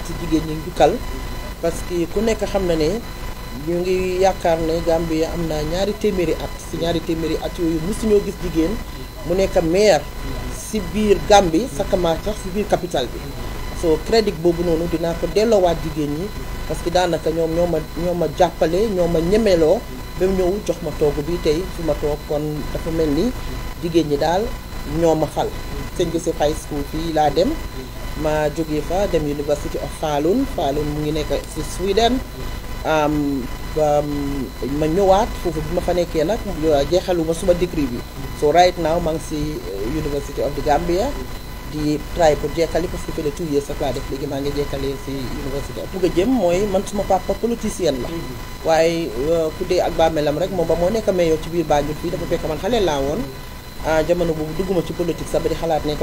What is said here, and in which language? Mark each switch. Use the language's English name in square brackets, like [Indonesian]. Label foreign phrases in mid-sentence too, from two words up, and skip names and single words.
[Wolof] ci jigéen ñi njukkal [French] parce que [Wolof] ku nekk xam na ne ñu ngi yaakaar ne Gambia am na ñaari téeméeri at yooyu mosuñoo gis jigéen mu nekk maire si biir Gambie sakama sax si biir capital bi so crédit boobu noonu dinaa ko delloowaat jigéen ñi [French] parce que [Wolof] daanaka ñoom ñoo ma jàppale ñoo ma ñemeloo ba ñëw jox ma toogu bi tey fi ma toog kon dafa mel ni jigéen ñi daal ñoo ma fal St. Joseph High School fii laa dem ma jógee fa dem University of Falun mu ngi nekk si Sweden ma ñëwaat foofu bi ma fa nekkee nag jeexaluma suma degree bi so [English] right now [Wolof] maa ngi si University of the Gambia di try pour jekkali [French] parce que [Wolof] fële 2 years sax laa def léegi maa ngi jekkalee si université bugg a jëm mooy man suma papa politicien la waaye ku dee ak bàmmeelam rek moom ba moo nekk mayor ci biir Banjul fii dafa fekk man xale laa woon jamono boobu dugguma ci politique sax ba di xalaat nekk